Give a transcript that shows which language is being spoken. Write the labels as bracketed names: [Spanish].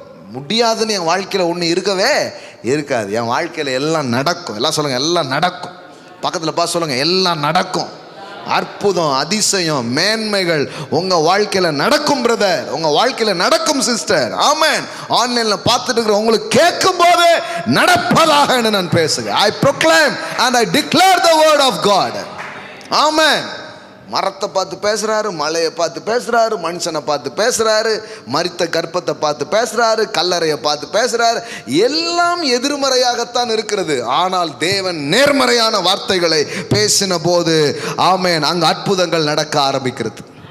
[Tamil] முடியாதுன்னு என் வாழ்க்கையில் ஒன்று இருக்கவே இருக்காது. என் வாழ்க்கையில் எல்லாம் நடக்கும். எல்லாம் சொல்லுங்கள், எல்லாம் நடக்கும். பக்கத்தில் பார்த்து சொல்லுங்கள், எல்லாம் நடக்கும். அற்புதம், அதிசயம், மேன்மைகள் உங்கள் வாழ்க்கையில் நடக்கும் பிரதர், உங்கள் வாழ்க்கையில் நடக்கும் சிஸ்டர். ஆமேன். ஆன்லைனில் பார்த்துட்டு இருக்கிற உங்களுக்கு கேட்கும் போது நடப்பதாக நான் பேசுகிறேன். [English] I proclaim and I declare the word of God. [Tamil] ஆமேன். மரத்தை பார்த்து பேசுகிறாரு, மலையை பார்த்து பேசுகிறாரு, மனுஷனை பார்த்து பேசுகிறாரு, மரித்த கர்ப்பத்தை பார்த்து பேசுகிறாரு, கல்லறையை பார்த்து பேசுகிறாரு. எல்லாம் எதிர்மறையாகத்தான் இருக்கிறது. ஆனால் தேவன் நேர்மறையான வார்த்தைகளை பேசின போது ஆமேன், அங்கே அற்புதங்கள் நடக்க ஆரம்பிக்கிறது.